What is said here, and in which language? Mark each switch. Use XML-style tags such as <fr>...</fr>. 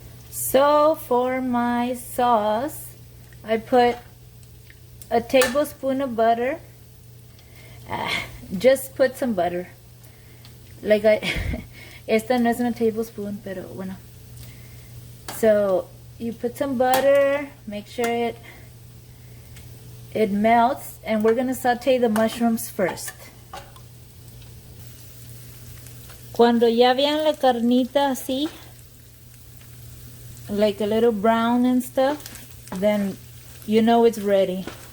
<en>So for my sauce, I put a tablespoon of butter. Just put some butter.</en> <es>Like esta no es una tablespoon, pero bueno.</es> <en>So you put some butter, make sure it melts, and we're gonna saute the mushrooms first.</en> <es>Cuando ya vean la carnita así,</es> <en>like a little brown and stuff, then you know it's ready.</en>